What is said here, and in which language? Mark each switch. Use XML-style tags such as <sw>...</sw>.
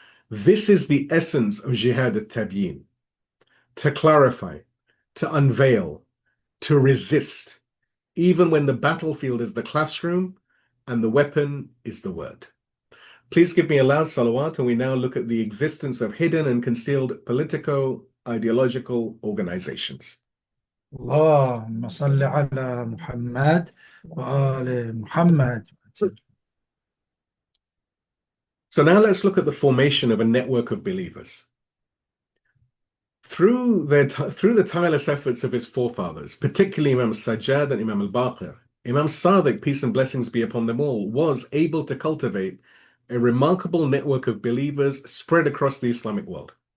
<en>This is the essence of Jihad al-Tabyeen: to clarify, to unveil, to resist, even when the battlefield is the classroom and the weapon is the word. Please give me a loud salawat, and we now look at the existence of hidden and concealed politico-ideological organizations.</en> <ar>اللهم صل على محمد وآل محمد.</ar> <en>So now let's look at the formation of a network of believers. Through the tireless efforts of his forefathers, particularly Imam Sajjad and Imam al-Baqir, Imam Sadiq, peace and blessings be upon them all, was able to cultivate a remarkable network of believers spread across the Islamic world.</en>